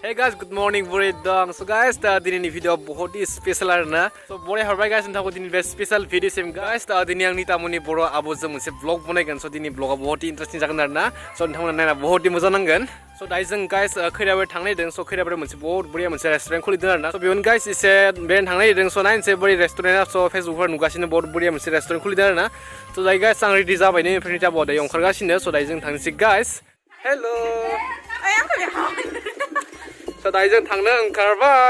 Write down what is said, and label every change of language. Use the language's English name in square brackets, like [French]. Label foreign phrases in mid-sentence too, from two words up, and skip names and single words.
[English] guys, good morning, Bore dong. So guys, [Bodo] दिन video [Hindi] बहुत ही [Bodo] special आरना. So Bore हरबाय guys नोंथांखौ दिन [English] best special video [Bodo] सेम guys. दिन आं Nitamoni Boro आबोजों मोनसे vlog बनायगोन. So दिन vlogआ [Hindi] बहुत ही [Bodo] interesting जागोन आरना. So नोंथांमोना नायना [Hindi] बहुत ही [Bodo] मोजां नांगोन. So दायो जों guys खैराबारि थांनाय दों. So खैराबारि मोनसे [Hindi] बहुत बढिया [Bodo] मोनसे restaurant खुलिदों आरना. So बेयावनो guys एसे बेरायनो थांनाय दों. So नायनोसै बोरै restaurant so Facebook नुगासिनो [Hindi] बहुत बढिया [Bodo] मोनसे restaurant खुलिदों आरना. So दायो guys आं ready जाबाय नै ओमफ्राय दायो दायो ओंखारगासिनो. So दायो जों थांनोसै guys. Hello. So दायो जों थांनो ओंखारबाय.